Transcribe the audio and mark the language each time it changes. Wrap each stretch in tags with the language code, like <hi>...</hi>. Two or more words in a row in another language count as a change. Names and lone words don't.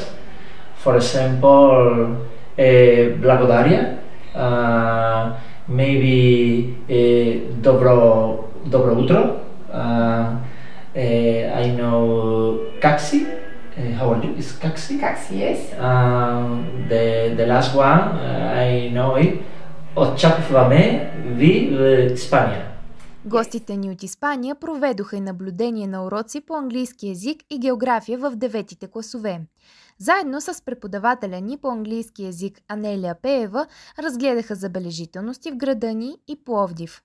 <en>For example, Blagodaria, maybe</en> <bg>Добро утро.</bg> <en>I know Kaksi. How are you? Is Kaksi? Kaksi, yes. The last one, I know it.</en> <bg>Очакваме ви в Испания. Гостите ни от Испания проведоха и наблюдение на уроци по английски език и география в 9-те класове. Заедно с преподавателя ни по английски език Анелия Пеева разгледаха забележителности в града ни и Пловдив.</bg>